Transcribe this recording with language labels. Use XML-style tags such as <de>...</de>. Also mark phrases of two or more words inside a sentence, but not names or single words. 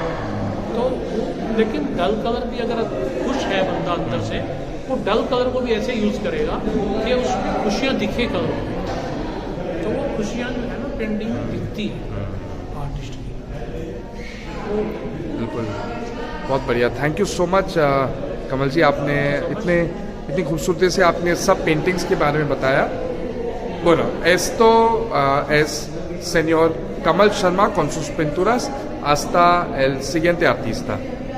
<hi>तो वो, लेकिन डल कलर भी अगर खुश है बंदा अंदर से, वो डल कलर को भी ऐसे यूज़ करेगा कि उसमें खुशियाँ दिखे कलर, तो वो खुशियाँ जो है ना पेंटिंग में दिखती है आर्टिस्ट की। तो बिल्कुल, बहुत बढ़िया।</hi> <en>Thank you so much</en> <hi>कमल जी, आपने इतनी खूबसूरती से आपने सब पेंटिंग्स के बारे में बताया।</hi> <es>Bueno, esto es señor Kamal Sharma con sus pinturas. Hasta el siguiente artista.</es>